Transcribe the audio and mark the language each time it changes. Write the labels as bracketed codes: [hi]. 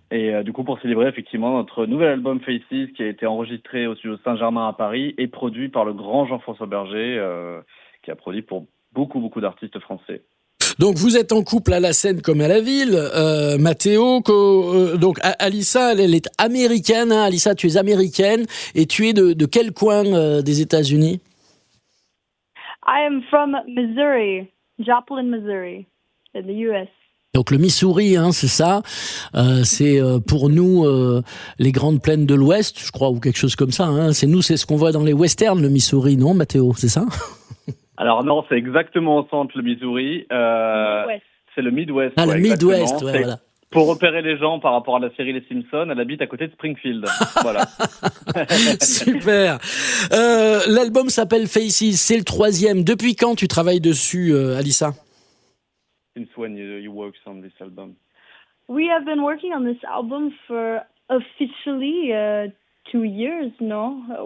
[fr] Et du coup pour célébrer effectivement notre nouvel album Faces qui a été enregistré au studio Saint-Germain à Paris et produit par le grand Jean-François Berger qui a produit pour beaucoup d'artistes français. Donc vous êtes en couple à la scène comme à la ville, Matteo. Donc Alyssa, elle est américaine. Hein. Alyssa, tu es américaine et tu es de quel coin des États-Unis? [en] I am from Missouri, Joplin, Missouri, in the US. [fr] Donc le Missouri, hein, c'est ça. C'est pour nous les grandes plaines de l'Ouest, je crois, ou quelque chose comme ça. Hein. C'est ce qu'on voit dans les westerns, le Missouri, non, Matteo, c'est ça? Alors non, c'est exactement au centre, le Missouri. C'est le Midwest. Ah, ouais, le Midwest, exactement. ouais, voilà. Pour repérer les gens par rapport à la série Les Simpsons, elle habite à côté de Springfield. Voilà. Super. L'album s'appelle Faces, c'est le troisième. Depuis quand tu travailles dessus, Alyssa? [en] Since when you worked on this album? We have been working on this album for officially 2 years, no?